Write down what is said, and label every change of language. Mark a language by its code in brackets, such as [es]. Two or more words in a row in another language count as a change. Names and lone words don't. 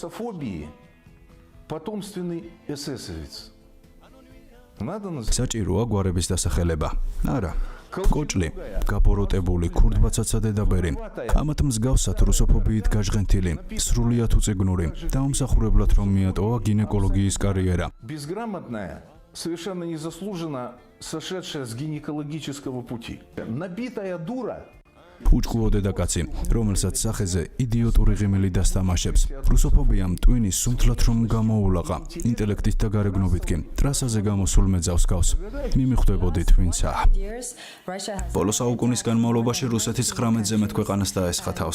[ka] საჭიროა გვარების დასახელება? არა. კოჭლი, გაბოროტებული ქურდბაცაცა დედაბერი, ამათ მსგავსად რუსოფობიით გაჟღენთილი, სრულიად უწიგნური, დაუმსახურებლად რომ მიატოვა გინეკოლოგიის კარიერა. [ru] Совершенно незаслуженно сошедшая с гинекологического пути. Набитая дура. [ka] უჭკუო დედაკაცი, რომელსაც სახეზე იდიოტური ღიმილი დასთამაშებს. რუსოფობიამ ტვინის სუნთლად რომ გამოულაყა, ინტელექტით და გარეგნობით კი ტრასაზე გამოსულ მეძავს გავს. მიმიხვდებოდით ვინცა. ბოლო საუკუნის განმავლობაში რუსეთის 19-ზე მეტ ქვეყანას დაესხა თავს.